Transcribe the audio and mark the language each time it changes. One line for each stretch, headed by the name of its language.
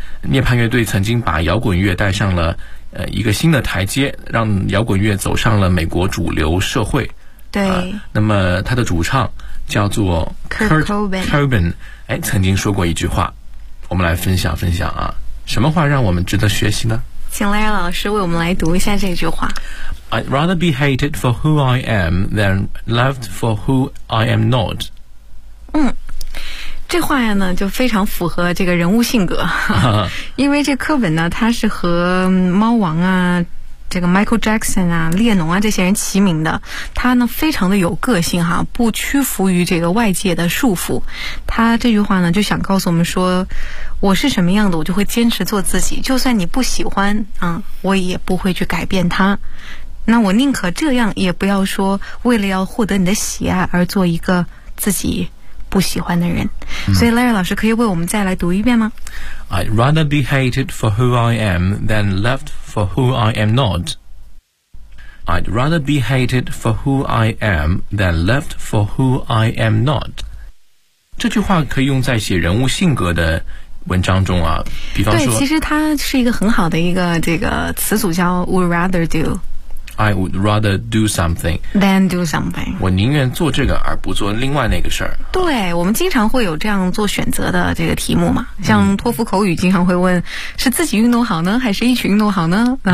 Chinese: 涅槃乐队曾经把摇滚乐带上了一个新的台阶，让摇滚乐走上了美国主流社会。对，那么他的主唱叫做 Kurt Cobain，曾经说过一句话，我们来分享分享啊。什么话让我们值得学习呢？请赖老师为我们来读一下这句话。
English: I'd rather be hated for who I am than loved for who I am not。
Chinese: 这话呀呢就非常符合这个人物性格。因为这课本呢，它是和猫王啊，这个 Michael Jackson 啊，列侬啊，这些人齐名的。他呢非常的有个性哈，不屈服于这个外界的束缚。他这句话呢就想告诉我们说，我是什么样的我就会坚持做自己，就算你不喜欢啊，我也不会去改变他。那我宁可这样，也不要说为了要获得你的喜爱而做一个自己不喜欢的人。所以 Larry 老师可以为我们再来读一遍吗？
English: I'd rather be hated for who I am than loved for who I am not. I'd rather be hated for who I am than loved for who I am not.
Chinese: 这句话可以用在写人物性格的文章中啊，比方说，对，其实它是一个很好的一个这个词组，叫
English: would rather do。 I would rather do something than do something。
Chinese: 我宁愿做这个而不做另外那个事儿。对，我们经常会有这样做选择的这个题目嘛，像托福口语经常会问，是自己运动好呢还是一起运动好呢？